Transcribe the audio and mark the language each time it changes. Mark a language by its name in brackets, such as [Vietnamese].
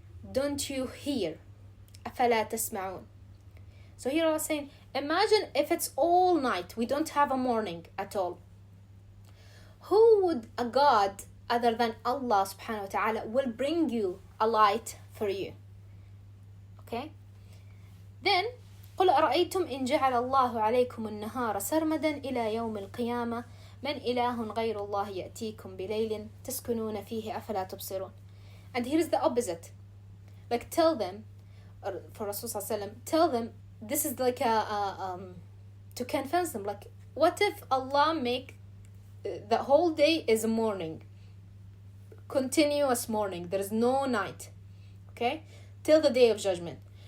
[English] Don't you hear? [Arabic] أفلا تسمعون. [English] So here Allah is saying, imagine if it's all night, we don't have a morning at all. Who would a God other than Allah subhanahu wa ta'ala will bring you a light for you? Okay? Then [Arabic] قل أرأيتم إن جعل الله عليكم النهار سرمدا إلى يوم القيامة من إله غير الله يأتيكم بليل تسكنون فيه أفلا تبصرون. [English] And here is the opposite. Like tell them, or for Rasulullah sallallahu alaihi wasallam, tell them this is like to convince them, like what if Allah make the whole day is a morning, continuous morning, there is no night, okay, till the day of judgment.